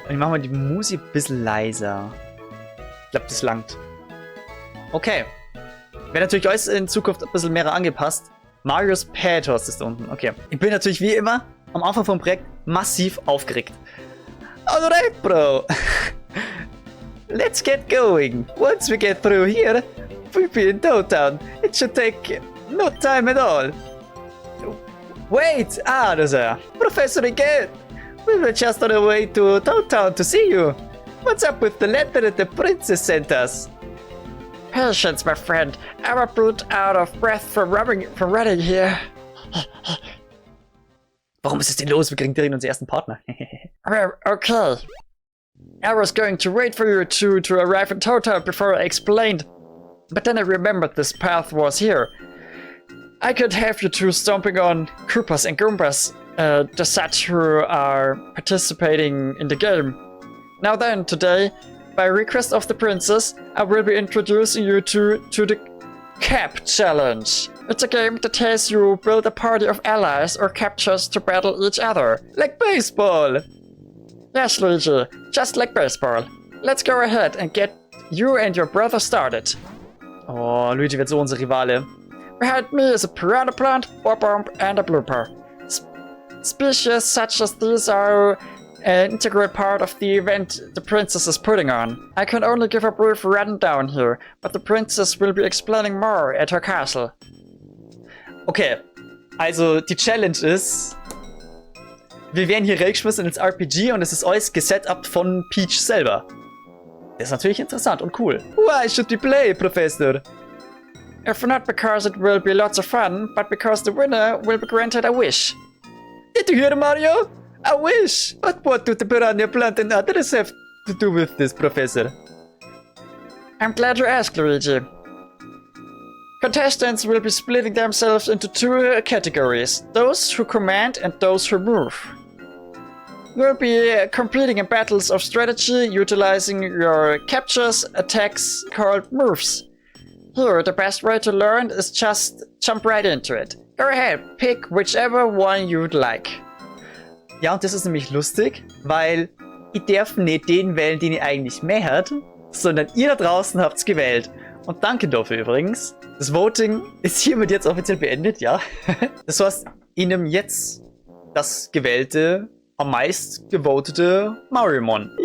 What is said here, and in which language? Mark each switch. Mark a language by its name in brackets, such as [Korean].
[German] Und ich mache mal die Musik ein bisschen leiser. Ich glaube, das langt. Okay. Wäre natürlich alles in Zukunft ein bisschen mehr angepasst. Mario's Pathos ist da unten. Okay. Ich bin natürlich wie immer am Anfang vom Projekt massiv aufgeregt. [English] Alright, Bro. Let's get going. Once we get through here, we'll be in Toad Town. It should take no time at all. Wait! [German] Ah, da ist er. [English] Professor again! We were just on our way to Toad Town to see you. What's up with the letter that the princess sent us? Patience, my friend. I'm a bit out of breath from running here. [German] Warum ist es denn los? Wir kriegen direkt unseren ersten Partner. Okay. [English] I was going to wait for you to arrive in Toad Town before I explained. But then I remembered this path was here. I could have you two stomping on Koopas and Goombas, the such who are participating in the game. Now then, today, by request of the princess, I will be introducing you to the Cap Challenge. It's a game that has you build a party of allies or captures to battle each other. Like baseball! Yes, Luigi, just like baseball. Let's go ahead and get you and your brother started. [German] Oh, Luigi wird so unser Rivale. [English] Behind me is a piranha plant, Bob-Omb, and a blooper. Species such as these are an integral part of the event the princess is putting on. I can only give a brief rundown here, but the princess will be explaining more at her castle. [German] Okay, also die Challenge ist, wir werden hier reingeschmissen ins RPG und es ist alles gesetupt von Peach selber. Das ist natürlich interessant und cool. [English] Why should we play, Professor? If not because it will be lots of fun, but because the winner will be granted a wish. Did you hear, Mario? A wish! But what do the piranha plant and others have to do with this, Professor? I'm glad you asked, Luigi. Contestants will be splitting themselves into 2 categories, those who command and those who move. You'll be competing in battles of strategy, utilizing your captures, attacks called moves. Here, the best way to learn is just jump right into it. Go ahead, pick whichever one you'd like. [German] Ja, und das ist nämlich lustig, weil ich darf nicht den wählen, den ich eigentlich mehr hat, sondern ihr da draußen habt's gewählt. Und danke dafür übrigens. Das Voting ist hiermit jetzt offiziell beendet, ja. Das heißt, ich nehme jetzt das gewählte, am meist gevotete Mariomon.